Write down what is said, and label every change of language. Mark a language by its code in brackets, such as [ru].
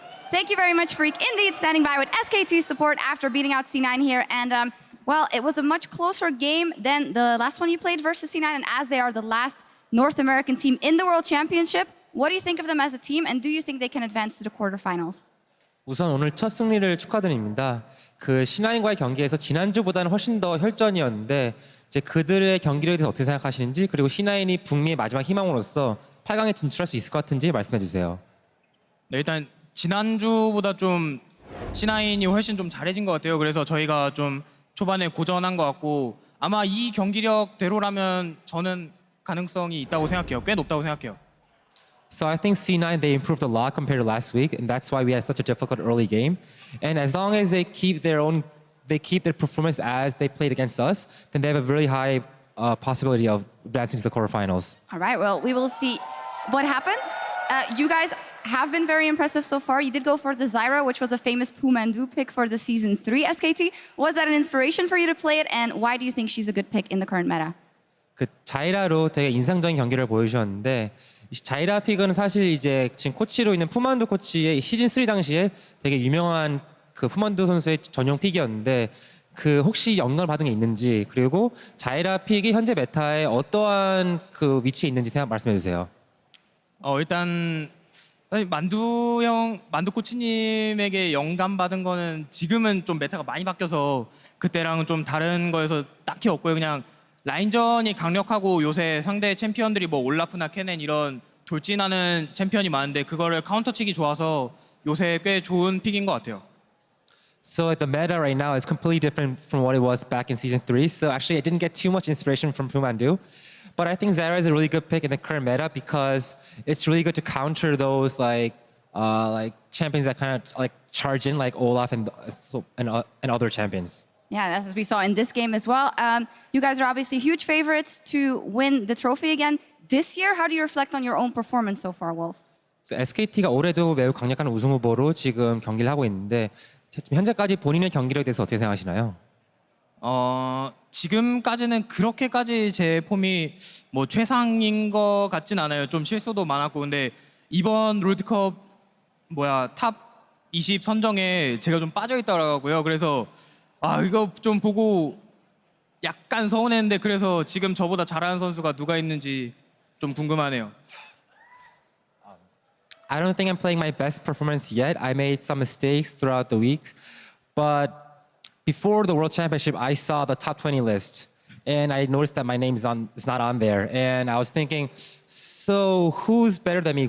[en] Thank you very much, Freak. Indeed, standing by with SKT support after beating out C9 here. And, well, it was a much closer game than the last one you played versus C9. And as they are the last North American team in the World Championship, what do you think of them as a team? And do you think they can advance to the quarterfinals? [ko] 우선 오늘 첫 승리를 축하드립니다. 그 C9과의 경기에서 지난주보다는 훨씬 더 혈전이었는데 이제 그들의 경기력에 대해서 어떻게 생각하시는지 그리고 C9이 북미의 마지막 희망으로서 8강에 진출할 수 있을 것 같은지 말씀해 주세요. 네, 일단 지난주보다 좀 C9이 훨씬 좀 잘해진 것 같아요. 그래서 저희가 좀 초반에 고전한 것 같고 아마 이 경기력대로라면 저는 가능성이 있다고 생각해요. 꽤 높다고 생각해요. [en] So I think C9 they improved a lot compared to last week, and that's why we had such a difficult early game. And as long as they keep their performance as they played against us, then they have a really high possibility of advancing to the quarterfinals. All right, well, we will see what happens. You guys have been very impressive so far. You did go for the Zyra, which was a famous Pumandu pick for the Season 3 SKT. Was that an inspiration for you to play it, and why do you think she's a good pick in the current meta? [ko] 그 자이라로 되게 인상적인 경기를 보여주셨는데 자이라 픽은 사실 이제 지금 코치로 있는 푸만두 코치의 시즌 3 당시에 되게 유명한 그 푸만두 선수의 전용 픽이었는데 그 혹시 영감을 받은 게 있는지 그리고 자이라 픽이 현재 메타에 어떠한 그 위치에 있는지 말씀해 주세요. 일단 만두 코치님에게 영감 받은 거는 지금은 좀 메타가 많이 바뀌어서 그때랑 좀 다른 거에서 딱히 없고요. 그냥 라인전이 강력하고 요새 상대 챔피언들이 뭐 올라프나 케넨 이런 돌진하는 챔피언이 많은데 그거를 카운터 치기 좋아서 요새 꽤 좋은 픽인 것 같아요. [en] So the meta right now is completely different from what it was back in season 3. So actually I didn't get too much inspiration from Pumandu. But I think Zyra is a really good pick in the current meta because it's really good to counter those like champions that kind of like charge in like Olaf and other champions. Yeah, as we saw in this game as well. You guys are obviously huge favorites to win the trophy again. This year, how do you reflect on your own performance so far, Wolf? [ko] So SKT가 올해도 매우 강력한 우승 후보로 지금 경기를 하고 있는데 현재까지 본인의 경기력에 대해서 어떻게 생각하시나요? 지금까지는 그렇게까지 제 폼이 뭐 최상인 것 같진 않아요. 좀 실수도 많았고 근데 이번 롤드컵 탑 20 선정에 제가 좀 빠져 있더라고요. 그래서 이거 좀 보고 약간 서운했는데 그래서 지금 저보다 잘하는 선수가 누가 있는지 좀 궁금하네요. [en] I don't think I'm playing my best performance yet. I made some mistakes throughout the week, but before the World Championship, I saw the top 20 list, and I noticed that my name is not on there. And I was thinking, so who's better than me?